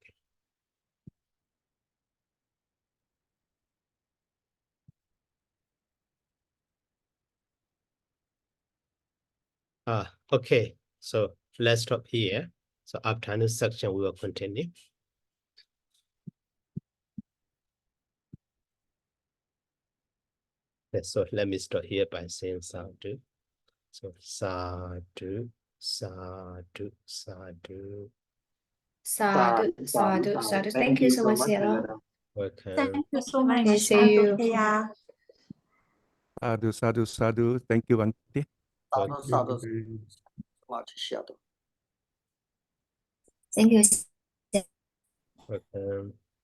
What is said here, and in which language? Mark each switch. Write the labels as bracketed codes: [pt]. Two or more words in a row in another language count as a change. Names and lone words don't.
[en] Okay, so let's stop here. So after this section, we will continue. Okay, so let me start here by saying sadhu. [pi] So sadhu, sadhu, sadhu. Sadhu, sadhu, sadhu. [en] Thank you so much, Yellow. Welcome. Thank you so much. Okay, see you. Yeah. [pi] Sadhu, sadhu, sadhu. [en] Thank you, Bhante. [pi] Sadhu, sadhu, [en] Okay. much sadhu. Thank you. Welcome.